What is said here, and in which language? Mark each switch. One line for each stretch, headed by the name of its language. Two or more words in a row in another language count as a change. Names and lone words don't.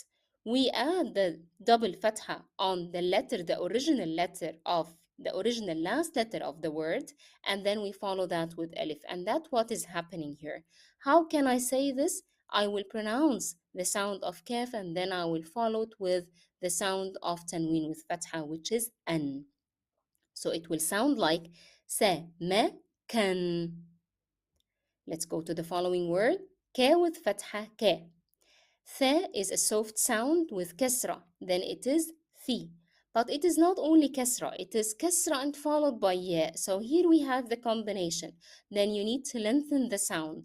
English: We add the double fatha on the letter, the original letter of the original last letter of the word, and then we follow that with alif. And that's what is happening here. How can I say this? I will pronounce the sound of kaf and then I will follow it with the sound of tanween with fatha, which is an. So it will sound like sa, ma, kan. Let's go to the following word. Ka with fatha, ka. Tha is a soft sound with kasra. Then it is thi. But it is not only kasra. It is kasra and followed by ya. So here we have the combination. Then you need to lengthen the sound.